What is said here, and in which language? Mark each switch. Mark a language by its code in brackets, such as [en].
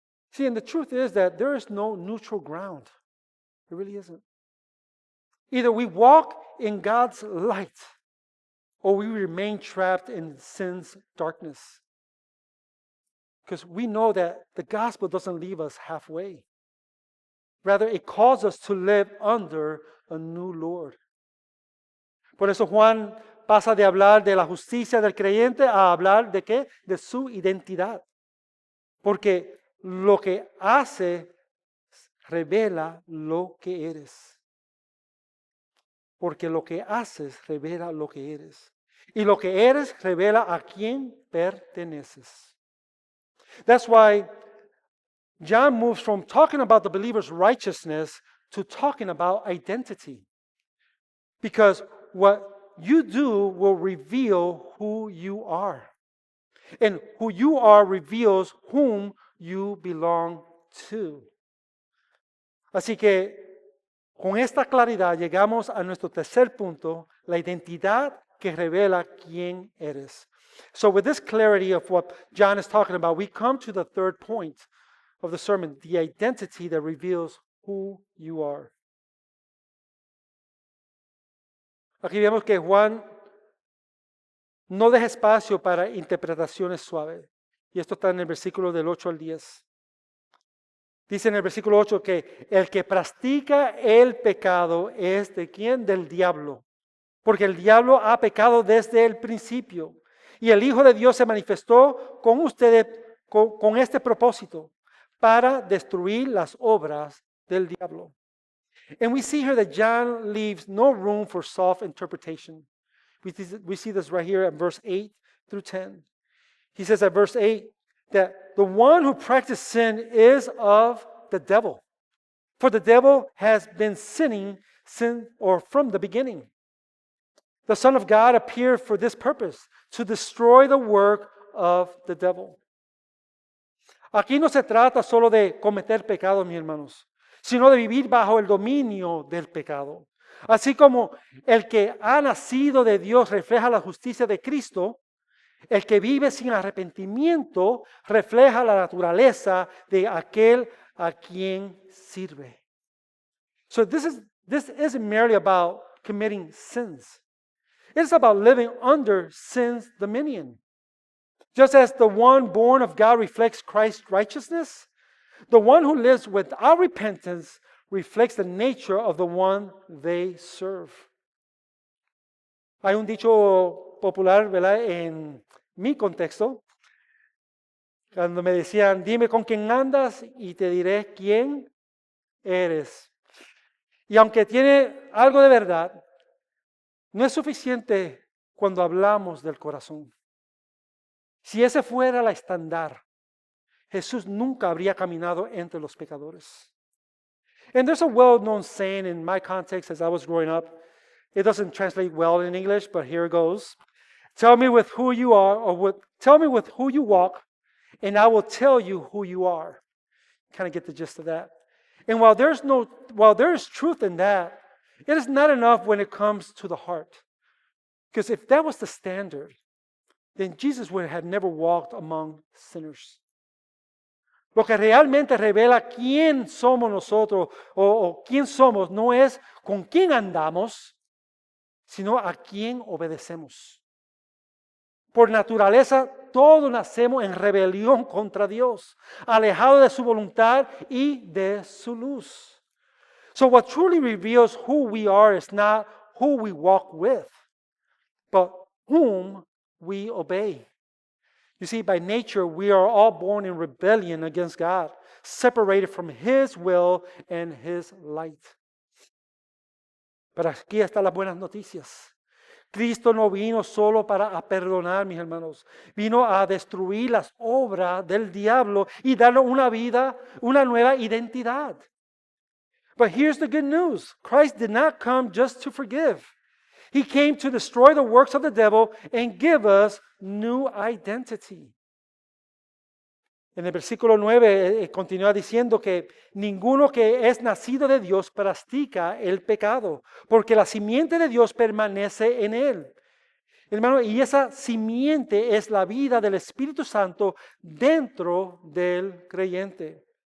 [en] See, and the truth is that there is no neutral ground. There really isn't. Either we walk in God's light or we remain trapped in sin's darkness. Because we know that the gospel doesn't leave us halfway. Rather, it calls us to live under a new Lord. [es] Por eso Juan pasa de hablar de la justicia del creyente a hablar de ¿qué? De su identidad. Porque lo que hace revela lo que eres. Porque lo que haces revela lo que eres. Y lo que eres revela a quién perteneces. [en] That's why John moves from talking about the believer's righteousness to talking about identity. Because what you do will reveal who you are. And who you are reveals whom you belong to. [es] Así que con esta claridad llegamos a nuestro tercer punto, la identidad que revela quién eres. [en] So with this clarity of what John is talking about, we come to the third point of the sermon, the identity that reveals who you are. [es] Aquí vemos que Juan no deja espacio para interpretaciones suaves. Y esto está en el versículo del 8 al 10. Dice en el versículo 8 que el que practica el pecado es de quién? Del diablo. Porque el diablo ha pecado desde el principio. Y el Hijo de Dios se manifestó con ustedes con este propósito, para destruir las obras del diablo. [en] And we see here that John leaves no room for soft interpretation. We see this right here at verse 8 through 10. He says at verse 8 that the one who practices sin is of the devil. For the devil has been sinning from the beginning. The Son of God appeared for this purpose, to destroy the work of the devil. [es] Aquí no se trata solo de cometer pecados, mis hermanos, sino de vivir bajo el dominio del pecado. Así como el que ha nacido de Dios refleja la justicia de Cristo, el que vive sin arrepentimiento refleja la naturaleza de aquel a quien sirve. [en] So this isn't merely about committing sins. It's about living under sin's dominion. Just as the one born of God reflects Christ's righteousness, the one who lives without repentance reflects the nature of the one they serve. [es] Hay un dicho popular, ¿verdad?, en mi contexto, cuando me decían, dime con quién andas y te diré quién eres. Y aunque tiene algo de verdad, no es suficiente cuando hablamos del corazón. Si ese fuera la estándar, Jesús nunca habría caminado entre los pecadores. [en] And there's a well-known saying in my context as I was growing up. It doesn't translate well in English, but here it goes. Tell me with who you are, tell me with who you walk, and I will tell you who you are. Kind of get the gist of that. And while there is truth in that, it is not enough when it comes to the heart. Because if that was the standard, then Jesus would have never walked among sinners. [es] Lo que realmente revela quién somos nosotros o quién somos no es con quién andamos, sino a quién obedecemos. Por naturaleza, todos nacemos en rebelión contra Dios, alejados de su voluntad y de su luz. [en] So what truly reveals who we are is not who we walk with, but whom we obey. You see, by nature, we are all born in rebellion against God, separated from His will and His light. [es] Pero aquí están las buenas noticias. Cristo no vino solo para perdonar, mis hermanos. Vino a destruir las obras del diablo y darnos una nueva identidad. [en] But here's the good news. Christ did not come just to forgive. He came to destroy the works of the devil and give us new identity. [es] En el versículo 9 continúa diciendo que ninguno que es nacido de Dios practica el pecado, porque la simiente de Dios permanece en él. Hermano, y esa simiente es la vida del Espíritu Santo dentro del creyente.